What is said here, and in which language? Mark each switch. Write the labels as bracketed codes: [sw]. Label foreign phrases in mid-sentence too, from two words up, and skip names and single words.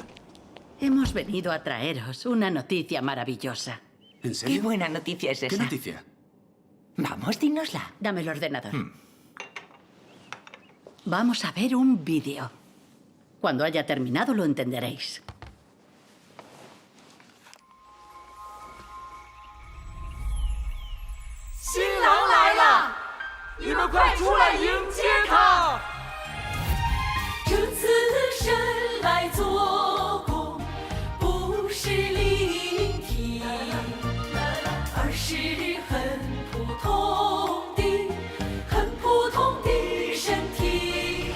[es] Hemos venido a traeros una noticia maravillosa. ¿En Qué serio? buena noticia es ¿Qué esa. noticia? Vamos, dínosla. Dame el ordenador. Vamos a ver un vídeo. Cuando haya terminado lo entenderéis. [zh] 新郎来了，你们快出来迎接他！这次神来做工，不是灵体，而是很普通的身体。